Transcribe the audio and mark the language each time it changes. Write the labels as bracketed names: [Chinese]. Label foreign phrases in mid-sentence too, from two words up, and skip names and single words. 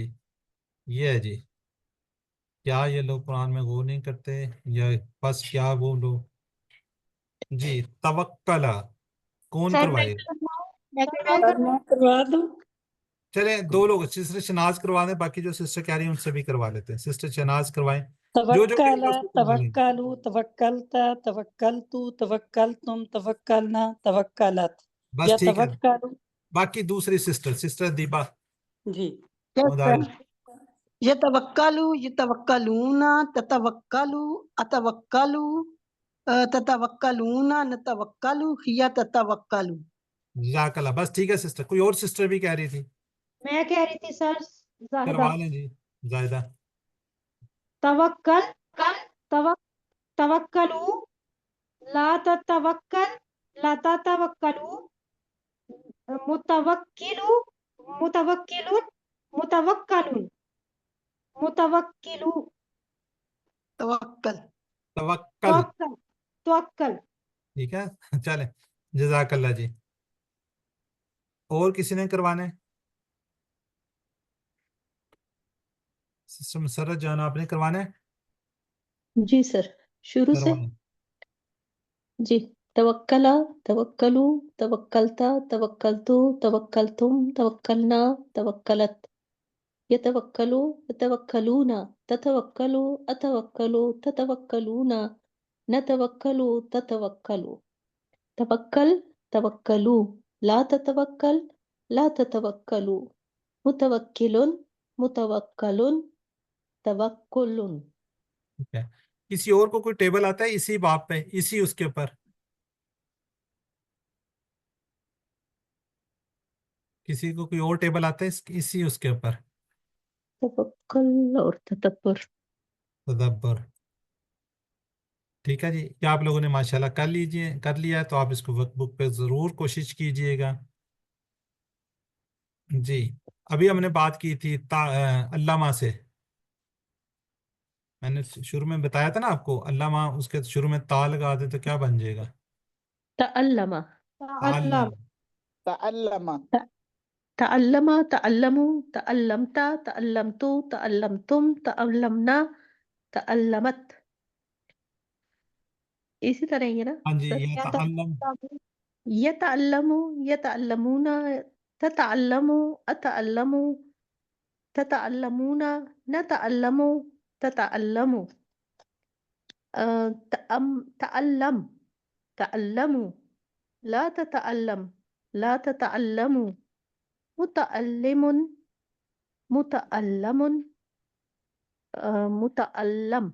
[Urdu] یہ ہے جی کیا یہ لوگ قرآن میں غور نہیں کرتے یا بس کیا وہ لوگ. جی توکلا کون سر کروائے گا؟ میں کروا کروا دوں. چلیں دو لوگ سسٹر شناز کروا دیں باقی جو سسٹر کہہ رہی ہیں ان سے بھی کروا لیتے ہیں. سسٹر شناز کوائیں جو کہیں توکل گے اس کو کروا لیں گے. [Arabic] توکلوا توکلتا توکلتو توکلتم توکلنا توکلت [Urdu] بس یا ٹھیک ہے. توکلوا. باقی دوسری سسٹر دیبا جی مدارج. [Arabic] يتوكلوا يتوكلون تتوكلوا أتوكلوا تتوكلون نتوكلوا هي تتوكلوا. جزاک اللہ. [Urdu] بس ٹھیک ہے سسٹر. کوئی اور سسٹر بھی کہہ رہی تھی میں کہہ رہی تھی سر زاہدہ کروا لیں جی. زائدہ [Arabic] توکل توکلو لا تتوکل لا تتوکلو متوکلو متوکلون متوکلون متوکلو توكل توکل. توکل. [Urdu] ٹھیک ہے چلیں [Arabic] جزاک اللہ [Urdu] جی. اور کسی نے کروانے؟ سسٹر مسرت جان آپ نے کروانے؟ جی سر شروع سے. کروائیں. [Arabic] جی توکلا توکلو توکلتا توکلتو توکلتم توکلنا توکلت یتوکلو یتوکلون تتوکلو اتوکلو تتوکلون نتوکلو تتوکلو توکل توکلو لا تتوکل لا تتوکلو متوکلن متوکلن توکلن. [Urdu] ٹھیک ہے. کسی اور کو کوئی ٹیبل آتا ہے اسی باب پہ اسی اس کے اوپر؟ کسی کو کوئی اور ٹیبل آتا ہے اسی اس کے اوپر؟ توکل اور تدبر. تدبر. ٹھیک ہے جی. کیا آپ لوگوں نے ماشاءاللہ کر لیا ہے تو آپ اس کو ورک بک پہ ضرور کوشش کیجئے گا. جی ابھی ہم نے بات کی تھی علامہ سے. میں نے شروع میں بتایا تھا نا آپ کو علامہ اس کے شروع میں تا لگا دے تو کیا بن جائے گا؟ [Arabic] تعلم تعلم. تعلم تعلم تعلموا تعلمت تعلمت تعلمتم تعلمنا تعلمت. [Urdu] اسی طرح ہی ہے نا ہاں جی. سر. [Arabic] یتعلم یتعلموا یتعلمون تتعلموا اتعلموا تتعلمون نتعلموا تتعلموا تعلم تعلموا لا تتعلم لا تتعلموا متعلم متعلم متعلم.